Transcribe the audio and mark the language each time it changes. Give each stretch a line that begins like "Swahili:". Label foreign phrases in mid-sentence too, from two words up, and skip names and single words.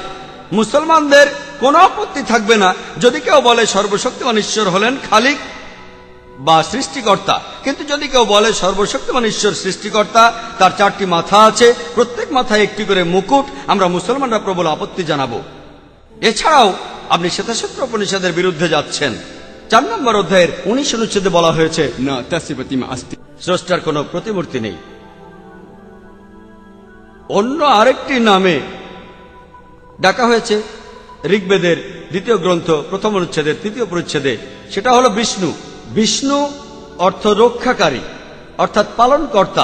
Bangla: মুসলমানদের কোনো আপত্তি থাকবে না যদি কেউ বলে সর্বশক্তিমান ঈশ্বর হলেন খালিক বা সৃষ্টিকর্তা। কিন্তু যদি কেউ বলে সর্বশক্তিমান ঈশ্বর সৃষ্টিকর্তা, তার 4টি মাথা আছে, প্রত্যেক মাথায় একটি করে মুকুট, আমরা মুসলমানরা প্রবল আপত্তি জানাবো। এছাড়াও আপনি শ্বেতাশ্বত্র উপনিষদের বিরুদ্ধে যাচ্ছেন। 4 নম্বর অধ্যায়ের 19 অনুচ্ছেদে বলা হয়েছে
Sanskrit: न तस्य प्रतिमा अस्ति।
Bangla: স্রষ্টার কোনো প্রতিমূর্তি নেই। অন্য আরেকটি নামে ডাকা হয়েছে ঋগ্বেদের 2য় গ্রন্থ 1ম অনুচ্ছেদের 3য় পরিচ্ছেদে, সেটা হলো বিষ্ণু। বিষ্ণু অর্থ রক্ষাকারী, অর্থাৎ পালনকর্তা।